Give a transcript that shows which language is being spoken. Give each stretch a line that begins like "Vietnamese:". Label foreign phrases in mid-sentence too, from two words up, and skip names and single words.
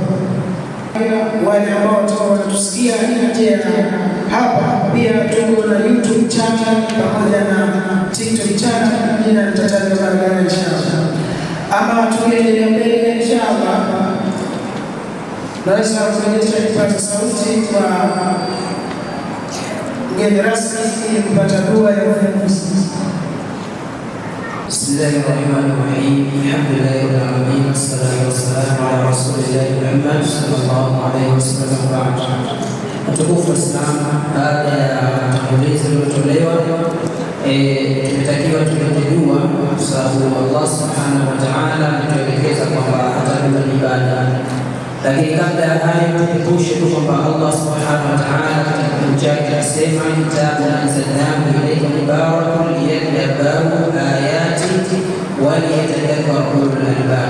Swahili: Wale ambao watatusikia nje hapa, pia tuko na YouTube channel pamoja na TikTok channel, jina litataja baadaye inshallah. Ama tukiendelea mbele inshallah, naweza kuonyesha kipaza sauti kwa mgeni rasmi ili kupata dua ya wanafunzi.
Arabic: بسم الله الرحمن الرحيم. الحمد لله رب العالمين والصلاة والسلام على رسول الله محمد صلى الله عليه وسلم.
Swahili: Mtukufu Islam, baada ya tangulizi lililotolewa, tumetakiwa tulete dua kwa sababu Allah
Arabic: سبحانه وتعالى
Swahili: ametuelekeza kwamba atalipa ibada. Lakini kabla ya hayo, tukumbushe tu kwamba Allah
Arabic: سبحانه وتعالى
Swahili: katika kitabu chake anasema,
Arabic: كتاب أنزلناه إليك مبارك ليدبروا آياته وليتذكر أولو الألباب.